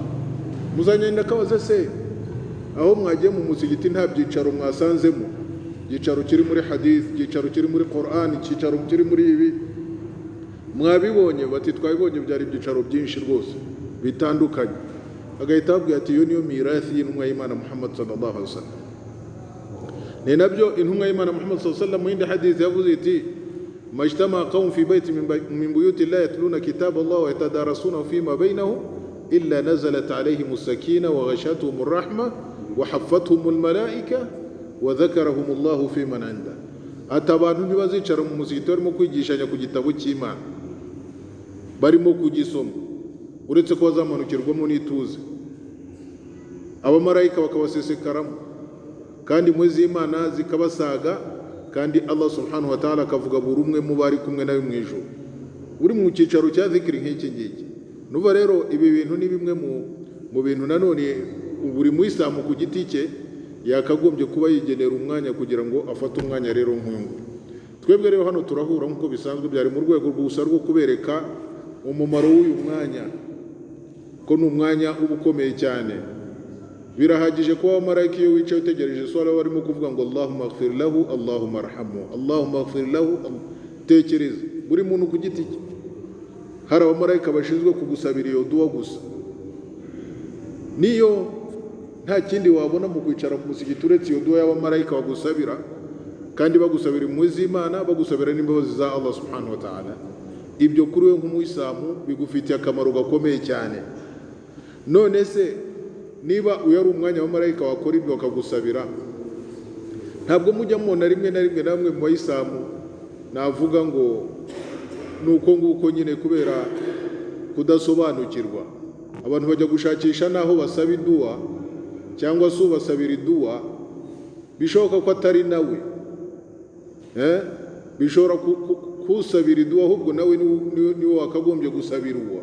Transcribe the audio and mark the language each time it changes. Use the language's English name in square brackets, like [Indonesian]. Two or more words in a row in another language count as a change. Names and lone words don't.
[Kinyarwanda] Muzanyenda kabaze se aho mwagiye mu musigiti nta byicaro mwasanzemo? Icyicaro kiri muri hadith, icyicaro kiri muri Qur'an, icyicaro kiri muri ibi mwabibonye? Bati twabibonye, byari ibyicaro byinshi rwose bitandukanye. Agahita ababwira ati iyo niyo mirathi y'intumwa y'Imana Muhammad [Arabic] صلى الله عليه وسلم. [Kinyarwanda] Ni nabyo intumwa y'Imana Muhammad [Arabic] صلى الله عليه وسلم [Kinyarwanda] mu yindi hadith yavuze iti [Arabic] ما اجتمع قوم في بيت من بيوت الله يتلون كتاب الله ويتدارسونه فيما بينهم إلا نزلت عليهم السكينة وغشيتهم الرحمة وحفتهم الملائكة وذكرهم الله في من عنده. [Kinyarwanda] Ati abantu ntibazicara mu musigiti barimo kwigishanya ku gitabo cy'Imana, barimo kugisoma, uretse ko bazamanukirwamo n'ituze, abamarayika bakabasesekaramo, kandi impuhwe z'Imana zikabasaga, kandi [Arabic] الله سبحانه وتعالى [Kinyarwanda] akavuga buri umwe mu bari kumwe nawe mu ijuru, uri mu cyicaro cya zikiri nk'iki ngiki. Nuva rero ibi bintu ni bimwe mu bintu nanone buri muyisilamu ku giti cye yakagombye kuba yigenera umwanya kugira ngo afate umwanya rero nk'uyu. Twebwe rero hano turahura nk'uko bisanzwe, byari mu rwego gusa rwo kubereka umumaro w'uyu mwanya, ko ni umwanya uba ukomeye cyane. Birahagije kuba abamarayika iyo wicaye utegereje swala barimo kuvuga ngo [Arabic] اللهم اغفر له، اللهم ارحمه، اللهم اغفر له. [Kinyarwanda] Tekereza buri muntu ku giti cye, hari abamarayika bashinzwe kugusabira iyo dua gusa. Niyo nta kindi wabona mu kwicara mu musigiti uretse iyo dua y'abamarayika bagusabira, kandi bagusabira impuhwe z'Imana, bagusabira n'imbabazi za [Arabic] الله سبحانه وتعالى. [Kinyarwanda] Ibyo kuri we nk'umuyisilamu bigufitiye akamaro gakomeye cyane. None se niba uyu ari umwanya w'abamarayika wakora ibyo bakagusabira, ntabwo mujya mubona rimwe na rimwe namwe mu bayisilamu navuga ngo nuko nguko nyine kubera kudasobanukirwa, abantu bajya gushakisha naho basaba iduwa cyangwa se ubasabira iduwa bishoboka ko atari nawe, bishobora kusabira iduwa ahubwo nawe niwe wakagombye gusabira uwa.